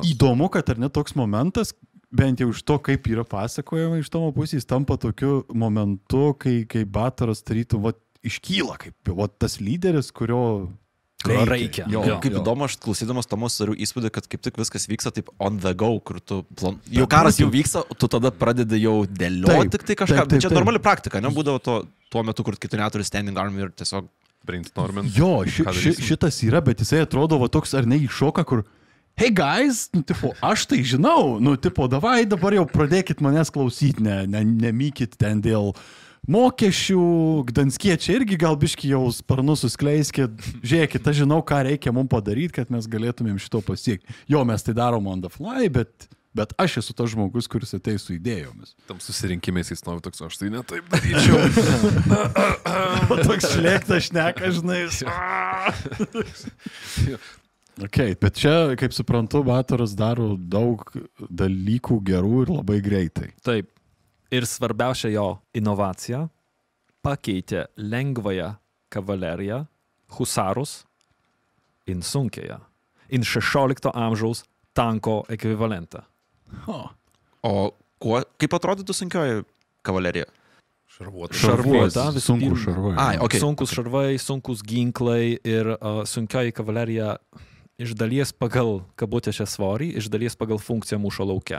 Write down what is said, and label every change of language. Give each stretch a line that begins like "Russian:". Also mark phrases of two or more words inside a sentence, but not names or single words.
Lithuanian: Įdomu, kad ar ne toks momentas, bent jau iš to, kaip yra pasakojama iš Tomo pusės, tampa tokiu momentu, kai Batoras tarytų iškyla kaip tas lyderis, kurio reikia. Kaip įdomu, aš klausydamas Tomos turiu įspūdį, kad kaip tik viskas vyksta taip
English: on the go,
Lithuanian: kur tu jau karas jau vyksta, tu tada pradedi jau dėlioti tik tai kažką. Čia normali praktika, nebūdavo tuo metu, kur kitų neturi
English: standing army
Lithuanian: ir tiesiog brainstormint. Jo, šitas yra, bet jisai atrodo toks ar ne iššoka, kur
English: hey guys,
Lithuanian: aš tai žinau, davai dabar jau pradėkit manęs klausyti, nemykit ten dėl mokesčių, gdanskiečiai irgi gal biški jau sparnus suskleiskit, žiūrėkit, aš žinau, ką reikia mums padaryti, kad mes galėtumėm šito pasiekti. Jo, mes tai darom
English: on the fly,
Lithuanian: bet aš esu tas žmogus, kuris ateis su idėjomis. Tam susirinkimais jis nori toks, aš tai ne taip daryčiau. Toks šlėktas šneka, žinai. Okay, bet čia, kaip suprantu, Batoras daro daug dalykų gerų ir labai greitai. Taip. Ir svarbiausia jo inovacija pakeitė lengvąją kavaleriją, husarus, in sunkiąją, in 16 amžiaus tanko ekvivalentą. O kaip atrodytų sunkioji kavalerija? Šarvuota, sunkus šarvai. Sunkus šarvai, sunkus ginklai ir sunkioji kavalerija iš dalies pagal kabutėse svorį, iš dalies pagal funkciją mūšio lauke.